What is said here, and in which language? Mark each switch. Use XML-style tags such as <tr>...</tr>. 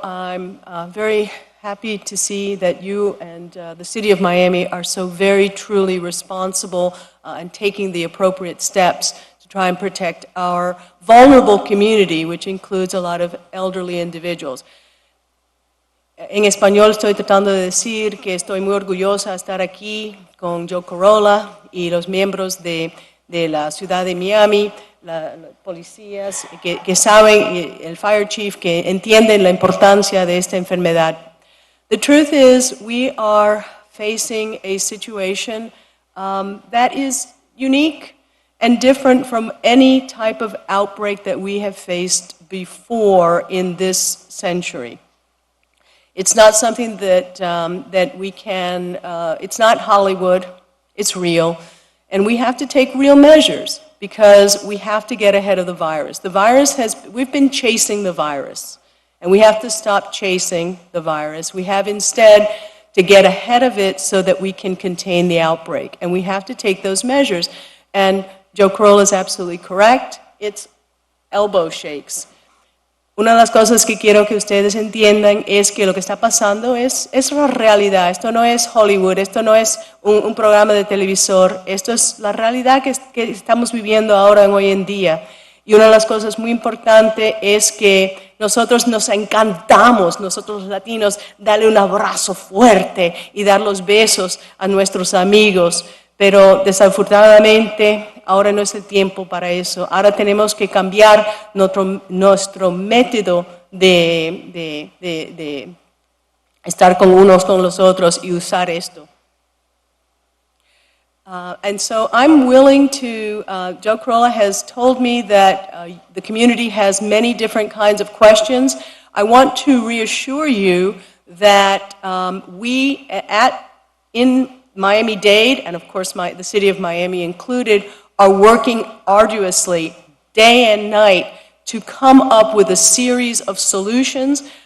<en>I'm very happy to see that you and the City of Miami are so very truly responsible and taking the appropriate steps to try and protect our vulnerable community, which includes a lot of elderly individuals.</en> <es>En español estoy tratando de decir que estoy muy orgullosa de estar aquí con Joe Corolla y los miembros de la ciudad de Miami, los policías que saben, el fire chief, que entienden la importancia de esta enfermedad.</es> <en>The truth is, we are facing a situation that is unique and different from any type of outbreak that we have faced before in this century. It's not something that we can, it's not Hollywood, it's real, and we have to take real measures because we have to get ahead of the virus. The virus we've been chasing the virus, and we have to stop chasing the virus. We have instead to get ahead of it so that we can contain the outbreak, and we have to take those measures. And Joe Corolla is absolutely correct, it's elbow shakes.</en> <es>Una de las cosas que quiero que ustedes entiendan es que lo que está pasando es la realidad. Esto no es Hollywood, esto no es un programa de televisor, esto es la realidad que estamos viviendo ahora hoy en día. Y una de las cosas muy importantes es que nosotros nos encantamos, nosotros los latinos, darle un abrazo fuerte y dar los besos a nuestros amigos. Pero desafortunadamente ahora no es el tiempo para eso. Ahora tenemos que cambiar nuestro método de estar con unos con los otros y usar esto.</es> <en>And so I'm willing to, Joe Corolla has told me that the community has many different kinds of questions. I want to reassure you that we in Miami-Dade, and of course the city of Miami included, are working arduously day and night to come up with a series of solutions.</en>